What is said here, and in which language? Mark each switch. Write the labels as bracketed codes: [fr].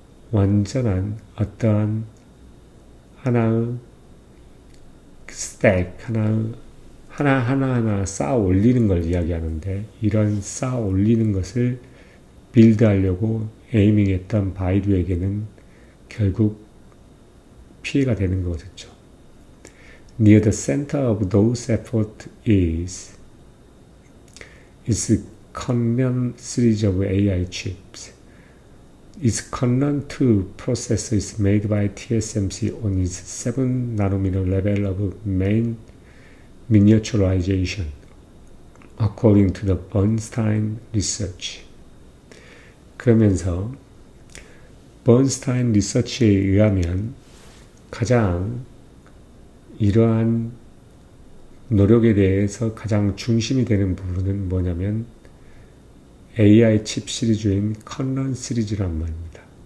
[ko] 완전한 어떠한 하나의 스택, 하나하나 쌓아 올리는 걸 이야기하는데 이런 쌓아 올리는 것을 빌드하려고 에이밍했던 바이두에게는 결국 피해가 되는 거겠죠. [en] Near the center of those efforts is Connon series of AI chips. Its Connon 2 processor is made by TSMC on its 7nm level of main miniaturization, according to the Bernstein Research. [ko] 그러면서 번스타인 리서치에 의하면 가장 이러한 노력에 대해서 가장 중심이 되는 부분은 뭐냐면 AI 칩 시리즈인 컨넌 시리즈란 말입니다.